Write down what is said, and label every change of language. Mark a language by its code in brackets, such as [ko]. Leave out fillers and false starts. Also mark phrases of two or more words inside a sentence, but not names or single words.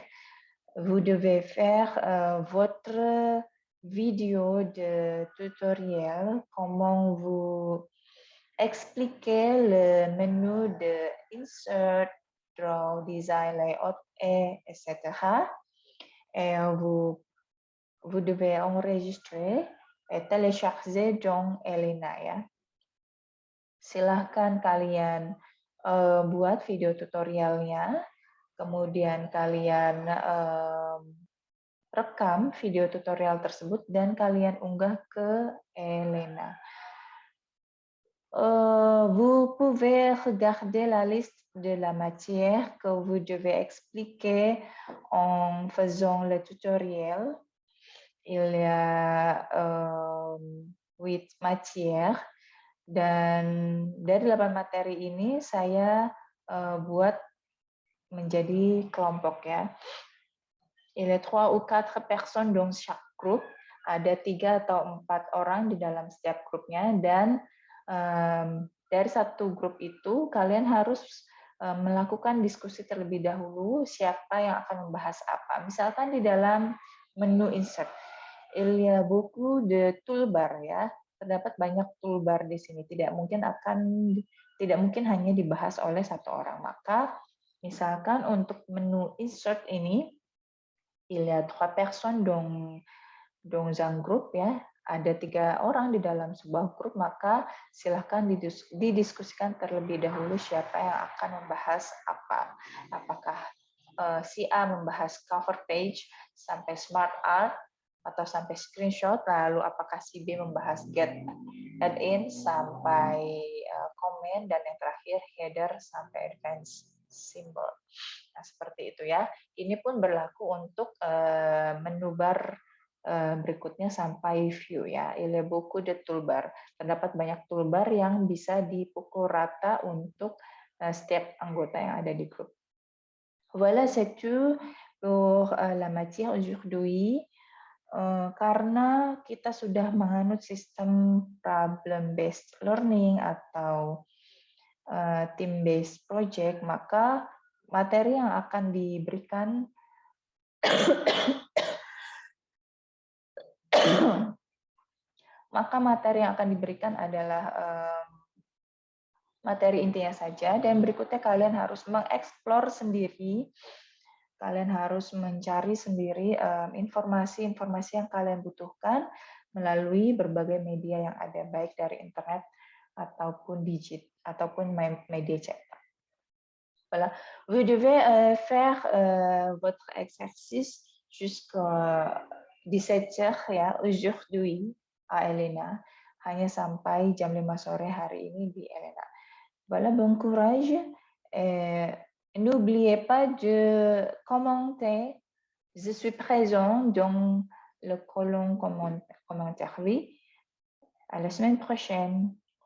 [fr] Vous devez faire votre vidéo de tutoriel, comment vous expliquer le menu de Insert, Draw, Design, Layout, etc. Et vous devez enregistrer et télécharger dans Elena ya. [id] Silahkan kalian buat video tutorialnya, kemudian kalian rekam video tutorial tersebut dan kalian unggah ke Elena. [fr] Vous pouvez regarder la liste de la matière que vous devez expliquer en faisant le tutoriel. Il y a 8 matières [id] dan dari 8 materi ini saya buat menjadi kelompok ya. [fr] Il y a 3 ou 4 personnes dans chaque groupe. [id] Ada 3 atau 4 orang di dalam setiap grupnya dan dari satu grup itu kalian harus melakukan diskusi terlebih dahulu siapa yang akan membahas apa. Misalkan di dalam menu insert, [fr] il y a beaucoup de toolbar ya. [id] Terdapat banyak toolbar di sini. Tidak mungkin hanya dibahas oleh satu orang. Maka misalkan untuk menu insert ini, [fr] il y a 3 personnes dans un groupe [id] ya, ada 3 orang di dalam sebuah grup, maka silahkan didiskusikan terlebih dahulu siapa yang akan membahas apa. Apakah si A membahas cover page sampai smart art atau sampai screenshot, lalu apakah si B membahas get add-in sampai komen, dan yang terakhir header sampai advanced symbol. Nah, seperti itu ya. Ini pun berlaku untuk [en] menu bar [id] berikutnya sampai view ya. [fr] Il y a beaucoup de toolbar. [id] Terdapat banyak toolbar yang bisa dipukul rata untuk setiap anggota yang ada di grup. [fr] Voilà, c'est tout pour la matière aujourd'hui. [id] Karena kita sudah menganut sistem [en] problem based learning [id] atau [en] team based project, [id] maka materi yang akan diberikan adalah materi intinya saja, dan berikutnya kalian harus mengeksplor sendiri, kalian harus mencari sendiri informasi-informasi yang kalian butuhkan melalui berbagai media yang ada, baik dari internet ataupun media cetak. [fr] Voilà. Vous devez faire votre exercice jusqu'à 17h ya, aujourd'hui à Elena. [id] Hanya sampai jam 5 sore hari ini di Elena. [fr] Voilà, bon courage. N'oubliez pas de commenter. Je suis présent dans le colonne commentaire. Oui. À la semaine prochaine.